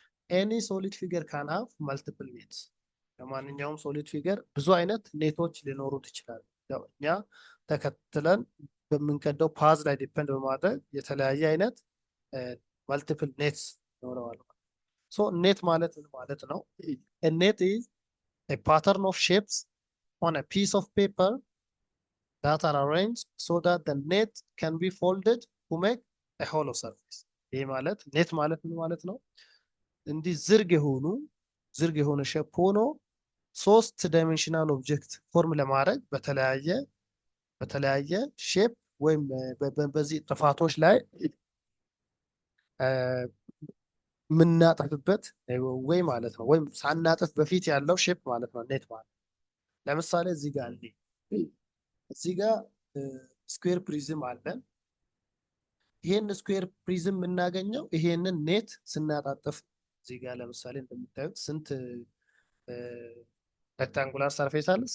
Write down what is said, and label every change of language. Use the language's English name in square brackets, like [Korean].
[English] any solid figure can have multiple nets። [Amharic] ለማንኛውም ሶሊድ ፊገር ብዙ አይነት ኔቶች ሊኖሩት ይችላል። ያው እኛ ተከትለን በምንቀደው ፓዝ ላይ ዲፔንድ በማድረግ የተለያየ አይነት መልቲፕል ኔትስ ይኖረዋል። ሶ ኔት ማለት ምን ማለት ነው? [English] a net is a pattern of shapes on a piece of paper that are arranged so that the net can be folded to make a hollow surface። [Amharic] ይሄ ማለት ኔት ማለት ምን ማለት ነው? እንዲህ ዝርግ የሆነ ሼፕ ሆኖ 3 ዳይሜንሽናል ኦብጀክት ፎርም ለማድረግ በተለያየ ሼፕ ወይም በዚህ ጥፋቶች ላይ ምናጠፍበት ወይ ማለት ነው። ወይም ሳናጠፍ በፊት ያለው ሼፕ ማለት ነው ኔት ማለት። ለምሳሌ እዚህ ጋር ስኩዌር ፕሪዝም አለ። ይሄን ስኩዌር ፕሪዝም የምናገኘው ይሄንን ኔት ስናጣጥፍ እዚህ ጋር ለምሳሌ እንደምታዩት ስንት ሬክታንጉላር ሰርፌስ አለ?